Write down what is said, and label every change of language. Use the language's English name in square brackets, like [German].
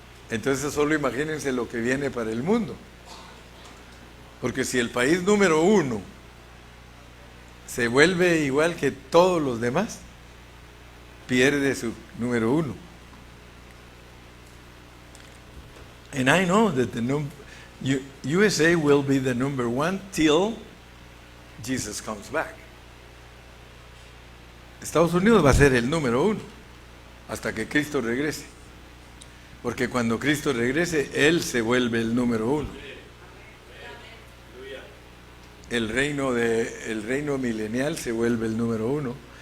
[Spanish] Entonces solo imagínense lo que viene para el mundo. Porque si el país número 1 se vuelve igual que todos los demás, pierde su número 1. [English] And I know that the USA will be the number 1 till Jesus comes back. [Spanish] Estados Unidos va a ser el número 1 hasta que Cristo regrese. Porque cuando Cristo regrese, Él se vuelve el número 1. El reino milenial se vuelve el número 1.